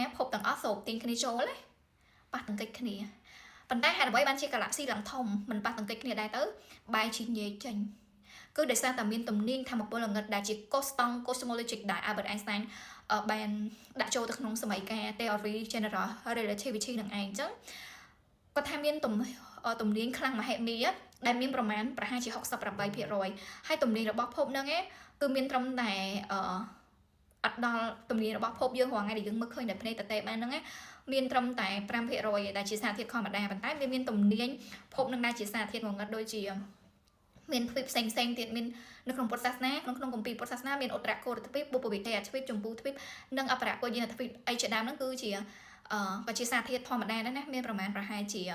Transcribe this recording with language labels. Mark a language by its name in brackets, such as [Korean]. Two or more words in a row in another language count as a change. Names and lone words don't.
[Khmer] ភពទាំងអស់ស្រូបទាញគ្នាចូលណាប៉ះទង្គិចគ្នាប៉ុន្តែហេតុអ្វីបានជា galaxy ឡើងធំមិនប៉ះទង្គិចគ្នាដែរទៅបែរជាញែកចេញគឺដោយសារតែមានទំនាញថាមពលល្ងិតដែលជា cosmologic ដែល Albert Einstein បានដាក់ចូលទៅក្នុងសម័យកាល [English] theory general relativity [Khmer] នឹងឯងអញ្ចឹងគាត់ថាមានទំនាញខ្លាំងមហិមាដែលមានប្រមាណប្រហែលជា 68% ហើយទំនាញរបស់ភពហ្នឹងគឺមានត្រឹមតែអត់ដល់ទំនាញរបស់ភពយើងរាល់ថ្ងៃដែលយើងមើលឃើញតែភ្នែកតេបានហ្នឹងមានត្រឹមតែ 5% ដែលជាសារធាតុធម្មតាប៉ុន្តែវាមានទំនាញភពនឹងដែលជាសារធាតុងងឹតដូចជាមានទ្វីបផ្សេងទៀតមាននៅក្នុងពុទ្ធសាសនាក្នុងគម្ពីរពុទ្ធសាសនាមានឧត្តរកោរទ្វីបបុព្វវិទ្យាទ្វីបចម្ពោះទ្វីបនិងអបរកោយានទ្វីបអីជាដើមហ្នឹងគឺជាក៏ជាសារធាតុធម្មតាដែរណាមានប្រមាណប្រហែលជា